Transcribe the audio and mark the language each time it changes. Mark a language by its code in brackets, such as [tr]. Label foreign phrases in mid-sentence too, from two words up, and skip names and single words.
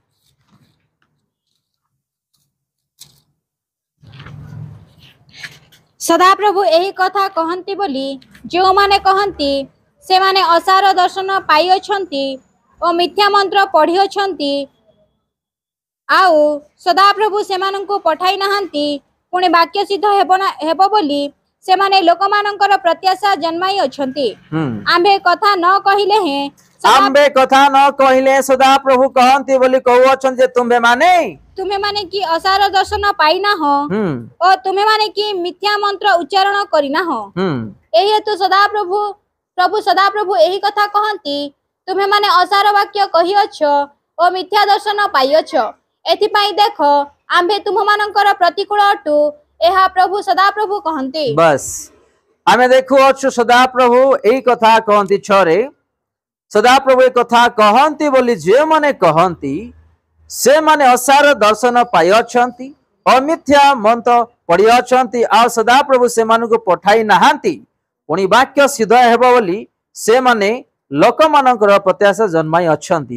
[or] ସଦା ପ୍ରଭୁ ଏହି କଥା କହନ୍ତି ବୋଲି ଯେ ମାନେ କହନ୍ତି ସେ ମାନେ ଅସାର ଦର୍ଶନ ପାଇ ଅଛନ୍ତି ଓ ମିଥ୍ୟା ମନ୍ତ୍ର ପଢ଼ି ଅଛନ୍ତି ଆଉ ସଦା ପ୍ରଭୁ ସେମାନଙ୍କୁ ପଠାଇ ନାହାନ୍ତି ପୁଣି ବାକ୍ୟ ସିଦ୍ଧ ହେବ ବୋଲି ସେ ମାନେ ଲୋକ ମାନଙ୍କର ପ୍ରତ୍ୟାଶା ଜନ୍ମାଇ ଅଛନ୍ତି। ଆମ୍ଭେ କଥା ନ କହିଲେ ହେ ଆମ୍ଭେ କଥା ନ କହିଲେ ସଦା ପ୍ରଭୁ କହନ୍ତି ବୋଲି କହୁ ଅଛ ଯେ ତୁମ୍ଭେ ମାନେ କି ଅସାର ଦର୍ଶନ ପାଇନା ହଁ ଓ ତୁମ୍ଭେ ମାନେ କି ମିଥ୍ୟା ମନ୍ତ୍ର ଉଚ୍ଚାରଣ କରିନା ହଁ। ଏହି ହେତୁ ସଦା ପ୍ରଭୁ ସଦା ପ୍ରଭୁ ଏହି କଥା କହନ୍ତି ତୁମ୍ଭେ ମାନେ ଅସାର ବାକ୍ୟ କହି ଅଛ ଓ ମିଥ୍ୟା ଦର୍ଶନ ପାଇ ଅଛ ଏଥି ପାଇଁ ଦେଖ ଆମ୍ଭେ ତୁମ୍ଭ ମାନଙ୍କର ପ୍ରତିକୂଳ ଅଟୁ ଏହା ପ୍ରଭୁ ସଦା ପ୍ରଭୁ କହନ୍ତି। ବସ ଆମେ ଦେଖୁ ଅଛ ସଦା ପ୍ରଭୁ ଏହି କଥା କହନ୍ତି ଛରେ ସଦା ପ୍ରଭୁ ଏକ କଥା କହନ୍ତି ବୋଲି ଯେ ମାନେ କହନ୍ତି ସେ ମାନେ ଅସାର ଦର୍ଶନ ପାଇ ଅଛନ୍ତି ଅମିଥ୍ୟା ମନ୍ତ୍ର ପଢ଼ି ଅଛନ୍ତି ଆ ସଦା ପ୍ରଭୁ ସେ ମାନଙ୍କୁ ପଠାଇ ନାହାନ୍ତି ପୁଣି ବାକ୍ୟ ସିଦ୍ଧ ହେବ ବୋଲି ସେ ମାନେ ଲୋକ ମାନଙ୍କର ପ୍ରତ୍ୟାଶା ଜନ୍ମାଇ ଅଛନ୍ତି।